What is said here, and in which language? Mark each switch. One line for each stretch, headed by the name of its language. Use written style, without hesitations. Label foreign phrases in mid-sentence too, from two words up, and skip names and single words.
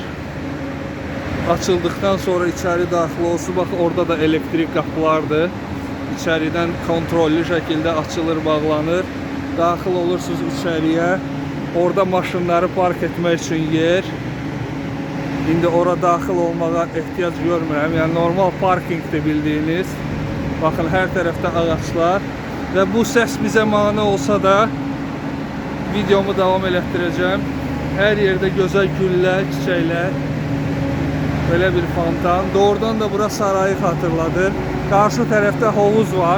Turkish: Açıldıktan sonra içeri
Azerbaijani: daxil olsun. Bax, orada da elektrik qapılardır.
Turkish: İçeriden kontrollü şekilde açılır, bağlanır.
Azerbaijani: Daxil olursunuz içeriye. Orada maşınları
Turkish: park etmek için
Azerbaijani: yer. İndi ora daxil olmağa ehtiyac görmürəm.
Turkish: Yani normal parkingdir bildiğiniz. Bakın, her tarafta ağaçlar. Ve bu ses bize mane olsa da videomu devam elətdirəcəm. Her yerde güzel güller, çiçekler, böyle bir fontan.
Azerbaijani: Doğrudan da bura sarayı hatırladır.
Turkish: Karşı tarafta havuz var.